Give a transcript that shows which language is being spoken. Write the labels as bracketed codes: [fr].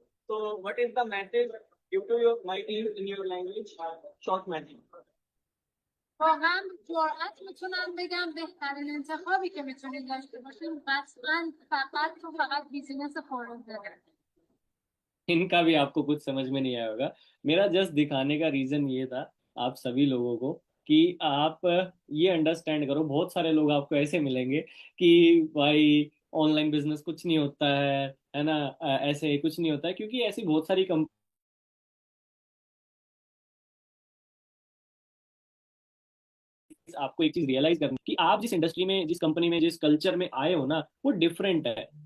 [en] So what is the message give to your my team in your language? Short message. [fa] واقعا جرأت میتونم بگم بهترین انتخابی که میتونید داشته باشین قطعا فقط بیزینس فورنزره. [hi] इनका भी आपको कुछ समझ में नहीं आया होगा। मेरा जस्ट दिखाने का रीजन ये था आप सभी लोगों को कि आप ये अंडरस्टैंड करो। बहुत सारे लोग आपको ऐसे मिलेंगे कि भाई ऑनलाइन बिजनेस कुछ नहीं होता है ना, ऐसे कुछ नहीं होता है, क्योंकि ऐसी बहुत सारी आपको एक चीज रियलाइज करनी कि आप जिस इंडस्ट्री में, जिस कंपनी में, जिस कल्चर में आए हो ना, वो डिफरेंट है।